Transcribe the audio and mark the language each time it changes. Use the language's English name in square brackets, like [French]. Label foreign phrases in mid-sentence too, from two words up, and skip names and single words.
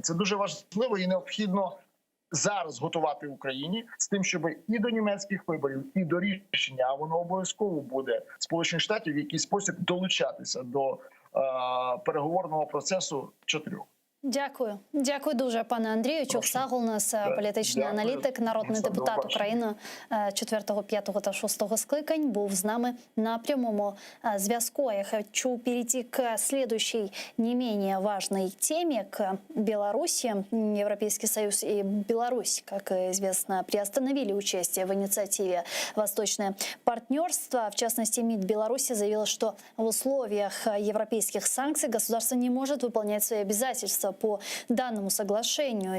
[Ukrainian] Це дуже важливо і необхідно зараз готувати Україні з тим, щоб і до німецьких виборів, і до рішення, а воно обов'язково буде, Сполучених Штатів в якийсь спосіб долучатися до переговорного процесу чотирьох. Дякую. Дякую дуже, пане Андрію. Чух Сагул, у нас політичний аналітик, народний депутат України 4, 5 та 6 скликань, був з нами на прямому зв'язку. [Russian] Я хочу перейти к следующей не менее важной теме, к Беларуси. Европейский Союз и Беларусь, как известно, приостановили участие в инициативе «Восточное партнерство». В частности, МИД Беларуси заявила, что в условиях европейских санкций государство не может выполнять свои обязательства по данному соглашению.